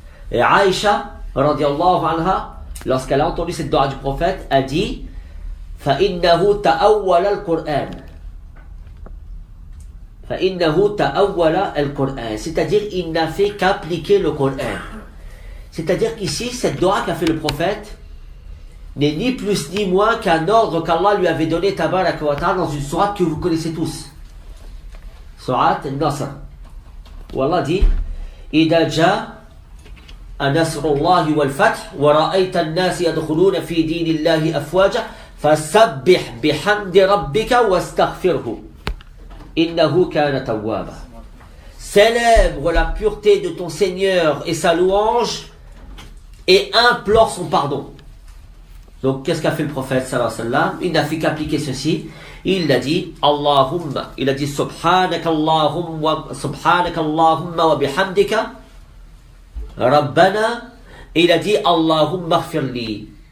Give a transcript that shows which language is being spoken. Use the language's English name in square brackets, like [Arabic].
[French] Et Aïcha, radiallahu anha, lorsqu'elle a entendu cette dua du prophète, a dit [Arabic] فَإِنَّهُ تَأَوَّلَ الْقُرْآنِ فَإِنَّهُ تَأَوَّلَ الْقُرْآنِ. [French] C'est-à-dire, il n'a fait qu'appliquer le Coran. C'est-à-dire qu'ici, cette dua qu'a fait le prophète n'est ni plus ni moins qu'un ordre qu'Allah lui avait donné tabaraka wa ta'ala dans une sourate que vous connaissez tous. Sourate Al-Nasr. Où Allah dit [Arabic] إِذَا جَاءَ نَصْرُ اللَّهِ وَالْفَتْحُ وَرَأَيْتَ النَّاسِ يَدْخُلُونَ فِي دِينِ اللَّهِ أَفْوَاجًا فَسَبِّحْ بِحَمْدِ رَبِّكَ وَاسْتَغْفِرْهُ إِنَّهُ كَانَ تَوَّابًا. [French] Célèbre la pureté de ton Seigneur et sa louange et implore son pardon. Donc qu'est-ce qu'a fait le prophète sallallahu alayhi wa sallam? Il n'a fait qu'appliquer ceci. Il a dit Allahumma, il a dit [Arabic] Subhanaka Allahumma wa bihamdika Rabbana, [French] et il a dit [Arabic] Allahumma ighfirli.